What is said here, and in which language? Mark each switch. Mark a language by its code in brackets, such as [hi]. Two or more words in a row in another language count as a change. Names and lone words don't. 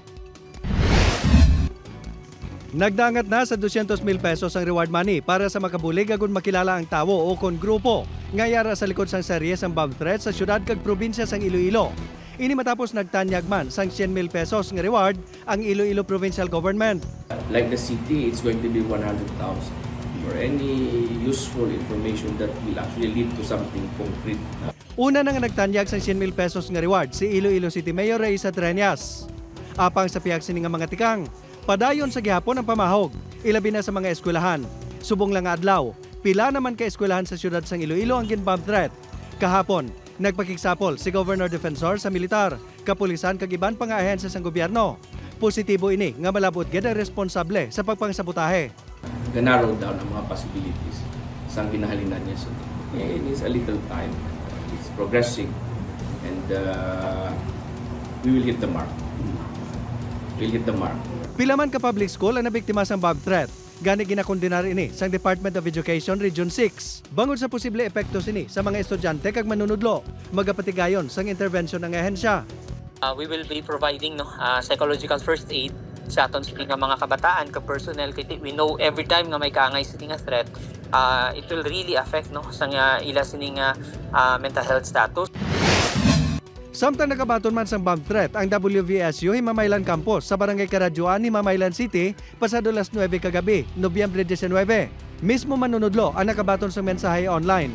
[hil] Nagdangat na sa 200,000 pesos ang reward money para sa makabulig agon makilala ang tawo o kon grupo ngayara sa likod sang serye sang bomb threat sa syudad kag probinsya sang Iloilo. Ini matapos nagtanyag man sang 100,000 pesos nga reward ang Iloilo Provincial Government. [en] Like the city, it's going to be 100,000 for any useful information that will actually lead to something concrete. [hil] Una na nga nagtanyag sang 100,000 pesos nga reward si Iloilo City Mayor Raisa Treñas. Apang sa pihag sini nga mga tikang, padayon sa gihapon ang pamahog, ilabi na sa mga eskwelahan. Subong lang nga adlaw, pila naman ka eskwelahan sa syudad sang Iloilo ang ginbomb threat. Kahapon, nagpakiksapol si Governor Defensor sa militar, kapulisan kag iban pang ahensya sang gobyerno. Positibo ini nga malabot gid ang responsable sa pagpangsabotahe. [en] Narrow down [hil] ang mga possibilities sa ginahalinan niya. [en] So, it needs a little time. It's progressing and we will hit the mark. We'll hit the mark. [hil] Pila man ka public school ang nabiktima sang bomb threat. Gani ginakondenar ini sang Department of Education Region 6. Bangod sa posible epekto sini sa mga estudyante kag manunudlo, magapatigayon sang intervention ng ahensya. [en] We will be providing psychological first aid [hil] sa aton sini nga mga kabataan ka personnel kay [en] we know every time [hil] nga may kaangay sini nga threat, [en] it will really affect [hil] sa nga ila sini nga [en] mental health status. [hil] Samtang nakabaton man sang bomb threat, ang WVSU Himamaylan Campus sa Barangay Karadyoan, Himamaylan City, pasado las 9 kagabi, Nobyembre 19. Mismo manunudlo ang nakabaton sang mensahe online.